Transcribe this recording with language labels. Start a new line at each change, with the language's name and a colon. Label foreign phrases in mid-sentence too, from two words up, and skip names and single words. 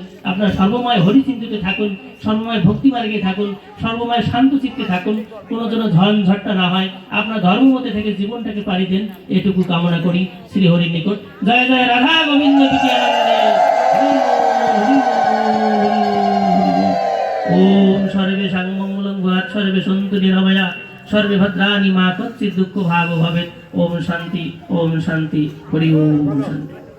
Bangla: আপনারা সর্বময় হরিচিন্তিত থাকুন, সর্বময় ভক্তি মার্গে থাকুন, সর্বময় শান্ত চিত্তে থাকুন, কোনো যেন ঝঞ্ঝটটা না হয়, আপনার ধর্ম মতে থেকে জীবনটাকে পাড়ি দেন, এটুকু কামনা করি শ্রী হরির নিকট।
Sanskrit: জয় জয় রাধা গোবিন্দ বিদ্যানন্দে। ওম সর্বে সাংমঙ্গলং ভূয়াৎ সর্বে সন্তু নিরাময়া সর্বে ভদ্রাণি মা কচ্চিৎ দুঃখ ভাগ ভবেৎ। ওম শান্তি, ওম শান্তি, হরি ওম শান্তি।